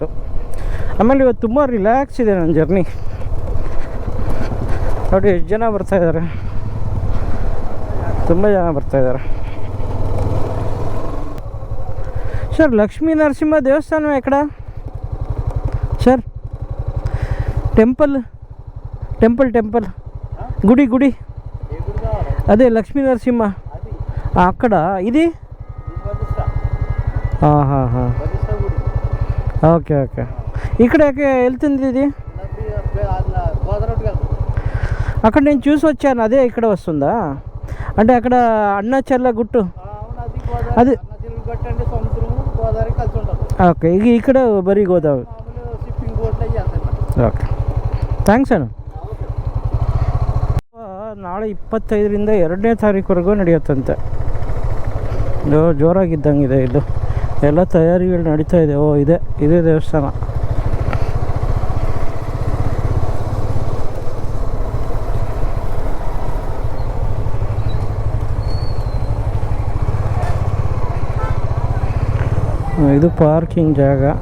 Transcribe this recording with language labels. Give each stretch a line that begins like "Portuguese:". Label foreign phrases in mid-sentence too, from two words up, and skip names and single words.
Kannada: ಆಮೇಲೆ ಇವತ್ತು ತುಂಬ ರಿಲ್ಯಾಕ್ಸ್ ಇದೆ ನನ್ನ ಜರ್ನಿ. ನೋಡಿ ಎಷ್ಟು ಜನ ಬರ್ತಾಯಿದ್ದಾರೆ, ತುಂಬ ಜನ ಬರ್ತಾಯಿದ್ದಾರೆ. ಸರ್ ಲಕ್ಷ್ಮೀ ನರಸಿಂಹ ದೇವಸ್ಥಾನ ಎక్కడ ಸರ್?
Telugu: ಟೆಂಪಲ್ ಗುಡಿ అదే లక్ష్మీ నరసింహ అక్కడ ఇది ఓకే ఓకే ఇక్కడ వెళ్తుంది ఇది అక్కడ నేను చూసి వచ్చాను, అదే ఇక్కడ వస్తుందా? అంటే అక్కడ అన్నచర్ల గుట్టు అది ఓకే, ఇక్కడ ಬರೀ ಗೋದಾವರಿ.
English: okay thanks
Kannada: ಅಣ್ಣ. ನಾಳೆ 25ರಿಂದ 2ನೇ ತಾರೀಕುವರೆಗೂ ನಡೆಯುತ್ತಂತೆ. ಜೋರಾಗಿದ್ದಂಗಿದೆ ಇದು, ಎಲ್ಲ ತಯಾರಿಗಳು ನಡೀತಾ ಇದೆ. ಇದೇ ದೇವಸ್ಥಾನ. ಇದು ಪಾರ್ಕಿಂಗ್ ಜಾಗ.